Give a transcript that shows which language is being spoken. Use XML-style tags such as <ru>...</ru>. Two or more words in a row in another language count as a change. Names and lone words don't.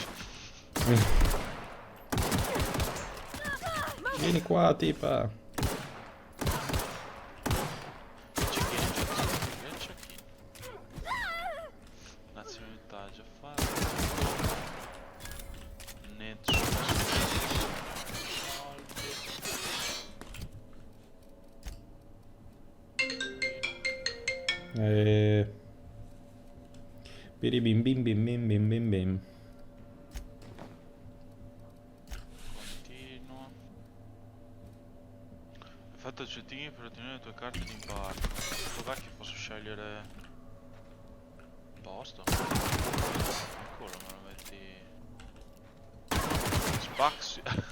<it>Vieni qua, tipa. Nazionalità già fatta. Nessuno. Biribim bim bim bim bim bim bim. Continuo. Effetto aggiuntivi per ottenere le tue carte di imbarco. Dov'è che posso scegliere posto? Ancora me lo metti. Spazio.</it>